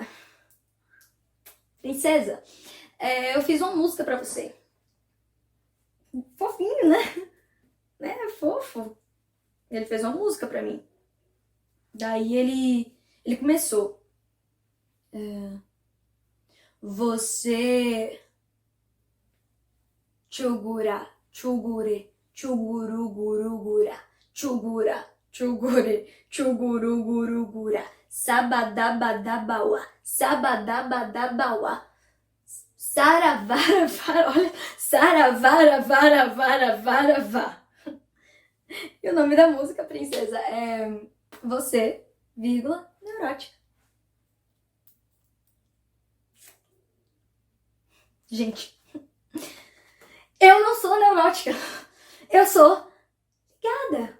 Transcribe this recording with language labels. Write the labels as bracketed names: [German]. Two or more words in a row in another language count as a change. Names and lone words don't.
[Portuguese] Princesa, eu fiz uma música pra você. Fofinho, né? Fofo. Ele fez uma música pra mim. Daí ele começou. Você... Chugura, chugure, chugurugurugura, chugura, chugure, chugurugurugura, sabadabadabaua, sabadabadabaua, saravara, olha, saravara, vara, vara, vara, vá. E o nome da música, princesa, é Você, vírgula, neurótica. Gente, eu não sou neurótica, eu sou ligada.